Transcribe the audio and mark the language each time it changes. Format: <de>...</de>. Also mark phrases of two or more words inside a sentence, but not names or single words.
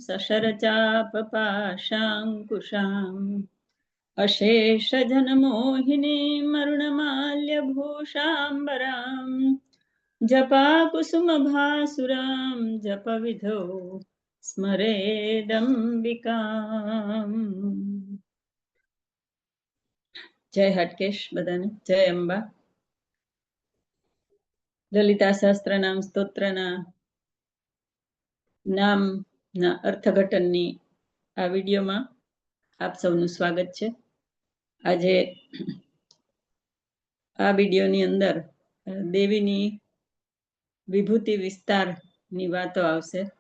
<sa>सशरचापपाशाङ्कुशाम् अशेषजनमोहिनीम् अरुणमाल्यभूषाम्बराम् जपाकुसुमभासुरां जपविधौ स्मरेदम्बिकाम्।</sa> <gu>જય હાટકેશ બધાને। જય અંબા। લલિતા સહસ્ત્રનામ સ્તોત્રના નામના અર્થઘટનની આ વિડીયોમાં આપ સૌનું સ્વાગત છે। આજે આ વિડીયોની અંદર દેવીની વિભૂતિ વિસ્તારની વાતો આવશે।</gu>